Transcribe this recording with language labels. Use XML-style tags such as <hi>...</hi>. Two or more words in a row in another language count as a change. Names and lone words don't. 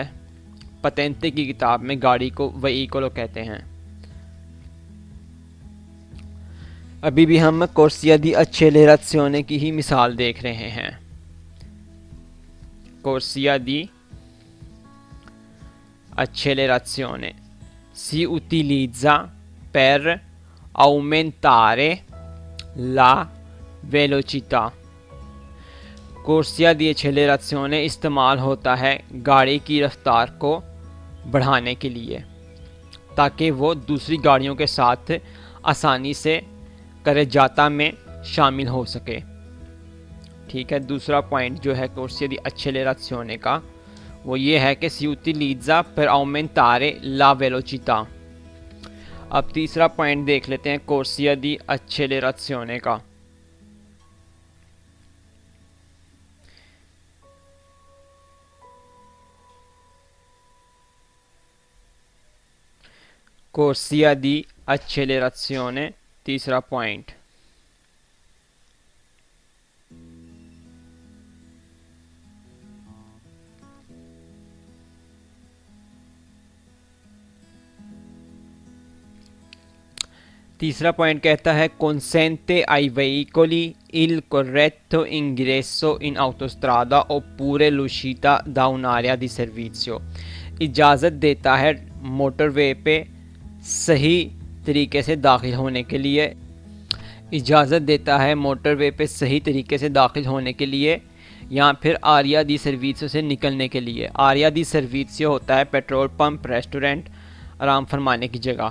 <ur>पतेंते की किताब में गाड़ी को veicolo कहते हैं। ابھی بھی ہم</ur> <it>corsia di accelerazione</it> <ur>کی ہی مثال دیکھ رہے ہیں.</ur> <it>corsia di accelerazione si utilizza per aumentare la velocità। corsia di accelerazione</it> <ur>استعمال ہوتا ہے گاڑی کی رفتار کو بڑھانے کے لیے تاکہ وہ دوسری گاڑیوں کے ساتھ آسانی سے carreggiata میں شامل ہو سکے. ٹھیک ہے، دوسرا پوائنٹ جو ہے</ur> <it>corsia di accelerazione</it> <ur>کا وہ یہ ہے کہ</ur> <it>si utilizza per aumentare la velocità।</it> <ur>اب تیسرا پوائنٹ دیکھ لیتے ہیں</ur> <it>corsia di accelerazione</it> <ur>کا.</ur> <it>corsia di accelerazione,</it> <ur>تیسرا پوائنٹ. तीसरा पॉइंट कहता है</ur> <it>consente ai veicoli il corretto ingresso in autostrada oppure l'uscita da un'area di servizio।</it> <ur>اجازت دیتا ہے موٹروے پے صحیح طریقے سے داخل ہونے کے لیے، اجازت دیتا ہے موٹروے پے صحیح طریقے سے داخل ہونے کے لیے یا پھر</ur> <it>area di servizio</it> <ur>سے نکلنے کے لیے.</ur> <it>area di servizio</it> <ur>ہوتا ہے</ur> <en>petrol pump,</en> <ur>ریسٹورنٹ، آرام فرمانے کی جگہ.</ur>